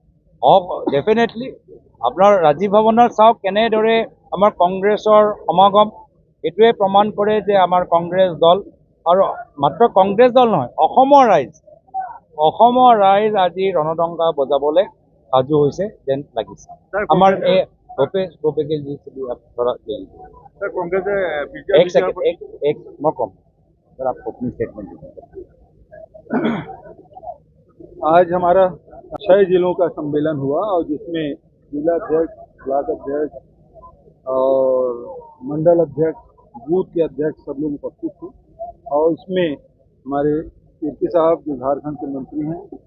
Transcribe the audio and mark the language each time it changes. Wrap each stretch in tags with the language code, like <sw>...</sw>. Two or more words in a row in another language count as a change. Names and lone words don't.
<as>ডেফিনেটলি আপোনাৰ ৰাজীৱ ভৱনত চাওক কেনেদৰে আমাৰ কংগ্ৰেছৰ সমাগম এইটোৱে প্ৰমাণ কৰে যে আমাৰ কংগ্ৰেছ দল আৰু মাত্ৰ কংগ্ৰেছ দল নহয় অসমৰ ৰাইজ আজি ৰণদংকা বজাবলৈ সাজু হৈছে যেন লাগিছে আমাৰ এই</as> <hi>मैं कम सर आप अपनी स्टेटमेंट आज हमारा 6 जिलों का सम्मेलन हुआ और जिसमें जिला अध्यक्ष ब्लॉक अध्यक्ष और मंडल अध्यक्ष बूथ के अध्यक्ष सब लोग उपस्थित थे और इसमें हमारे कीर्ति साहब जो झारखंड के मंत्री हैं</hi>